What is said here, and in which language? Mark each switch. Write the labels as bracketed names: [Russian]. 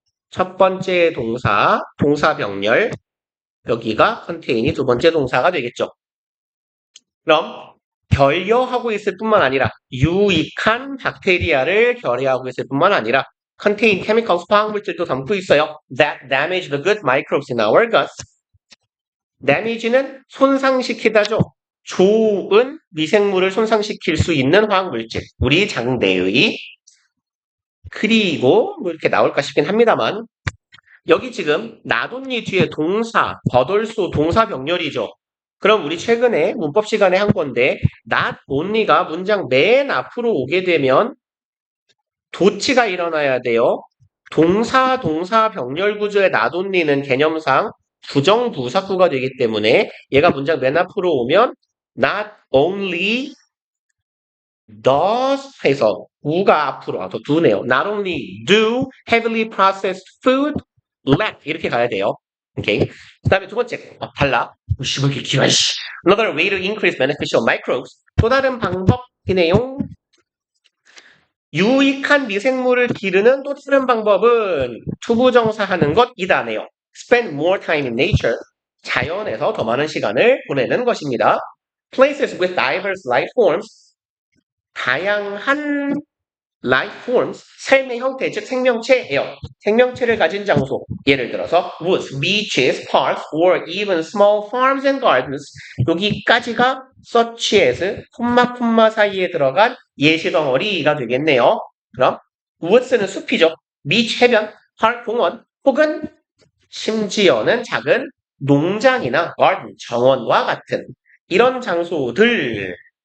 [Korean] 첫 번째 동사, 동사병렬 여기가 컨테인이 두 번째 동사가 되겠죠. 그럼 결여하고 있을 뿐만 아니라 유익한 박테리아를 결여하고 있을 뿐만 아니라 [English] contain chemicals, [Korean] 화학물질도 담고 있어요. [English] That damage the good microbes in our guts. [Korean] damage는 손상시키다죠. 좋은 미생물을 손상시킬 수 있는 화학물질. 우리 장내의. 그리고 뭐 이렇게 나올까 싶긴 합니다만 여기 지금 나돈니 뒤에 동사, 버돌소 동사 병렬이죠. 그럼 우리 최근에 문법 시간에 한 건데 not only가 문장 맨 앞으로 오게 되면 도치가 일어나야 돼요. 동사, 동사 병렬 구조의 not only는 개념상 부정부사구가 되기 때문에 얘가 문장 맨 앞으로 오면 [English] not only does [Korean] 해서 우가 앞으로 와서 do네요. [English] Not only do heavily processed food let [Korean] 이렇게 가야 돼요. 오케이. 그 다음에 두 번째 달라. 뭐 이렇게 길어. [English] Another way to increase beneficial microbes. [Korean] 또 다른 방법이네요. 유익한 미생물을 기르는 또 다른 방법은 투부정사하는 것이다네요. [English] Spend more time in nature. [Korean] 자연에서 더 많은 시간을 보내는 것입니다. [English] Places with diverse life forms. [Korean] 다양한 life forms, 삶의 형태, 즉 생명체예요. 생명체를 가진 장소, 예를 들어서 [English] woods, beaches, parks, or even small farms and gardens. [Korean] 여기까지가 such as, 콤마 사이에 들어간 예시덩어리가 되겠네요. 그럼 woods는 숲이죠. beach, 해변, park, 공원, 혹은 심지어는 작은 농장이나 garden, 정원과 같은 이런 장소들.